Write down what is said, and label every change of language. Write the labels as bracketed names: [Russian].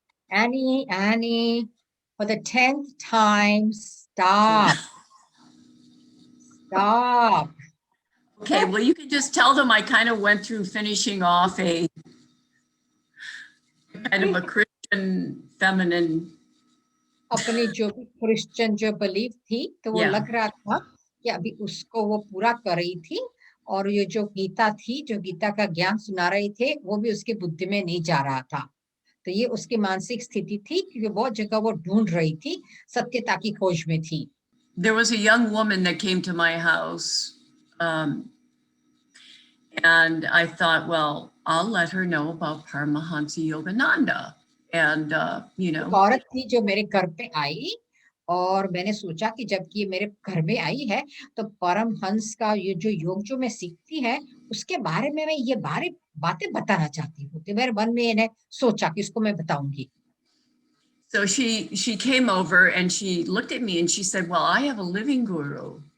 [English] Annie, for the 10th time, stop. Stop. Okay, well, you can just tell them I kind of went through finishing off a kind of a Christian feminine. [Hindi] अपनी जो भी Christian जो belief थी, तो वो लग रहा था कि अभी उसको वो पूरा कर रही थी, और ये जो गीता थी, जो गीता का ज्ञान सुना रहे थे, वो भी उसकी बुद्धि में नहीं जा रहा था। तो ये उसकी मानसिक स्थिति थी, क्योंकि बहुत जगह वो ढूंढ रही थी, सत्यता की खोज में थी। [English] There was a young woman that came to my house, and I thought, well, I'll let her know about Paramahansa Yogananda. And, you know. [Hindi] औरत थी जो मेरे घर पे आई, और मैंने सोचा कि जबकि ये मेरे घर में आई है, तो परमहंस का ये जो योग जो मैं सीखती है, उसके बारे में मैं ये बातें बताना चाहती हूँ। तो मेरे मन में इन्हें सोचा कि इसको मैं बताऊंगी। [English] So she came over and she looked at me and she said, well, I have a living guru.